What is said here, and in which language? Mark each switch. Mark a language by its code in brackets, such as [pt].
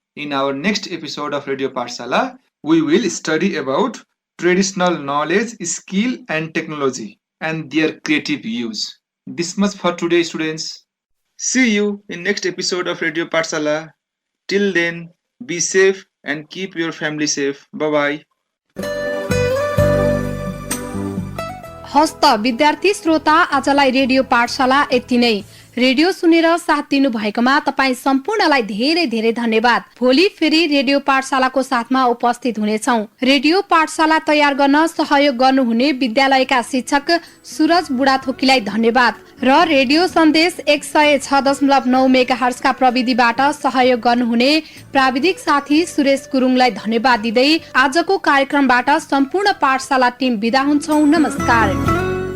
[en] In our next episode of Radio Parsala, we will study about traditional knowledge, skill and technology and their creative use. This much for today, students. See you in next episode of Radio Parsala. Till then, be safe and keep your family safe. Bye-bye. [ne] हस्त विद्यार्थी श्रोता, आजलाई radio पाठशाला यति नै। Radio सुनेर साथ दिनु भएकोमा तपाईं सम्पूर्णलाई धेरै धेरै धन्यवाद। भोलि फेरि रेडियो पाठशालाको साथमा उपस्थित हुनेछौं। रेडियो पाठशाला तयार गर्न सहयोग गर्नुहुने विद्यालयका शिक्षक सुरज बुढाथोकीलाई धन्यवाद र रेडियो सन्देश 106.9 मेगाहर्ज का प्रविधिबाट सहयोग गर्नुहुने प्राविधिक साथी सुरेश गुरुङलाई धन्यवाद दिँदै आजको कार्यक्रमबाट सम्पूर्ण पाठशाला टिम बिदा हुन्छौं। नमस्कार।